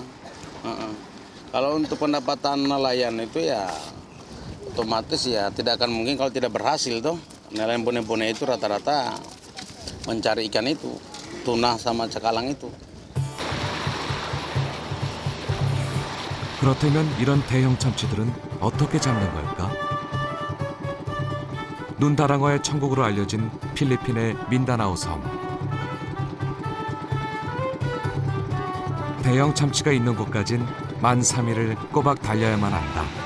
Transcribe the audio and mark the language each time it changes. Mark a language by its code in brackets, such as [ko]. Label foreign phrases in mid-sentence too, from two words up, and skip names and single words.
[id] Kalau untuk pendapatan nelayan itu ya otomatis ya tidak akan mungkin kalau tidak berhasil toh. Nelayan bone-bone itu rata-rata mencari ikan itu, tuna sama cakalang itu. [ko] 그렇다면 이런 대형 참치들은 어떻게 잡는 걸까? 눈다랑어의 천국으로 알려진 필리핀의 민다나오 섬. 대형 참치가 있는 곳까진 만 3일을 꼬박 달려야만 한다.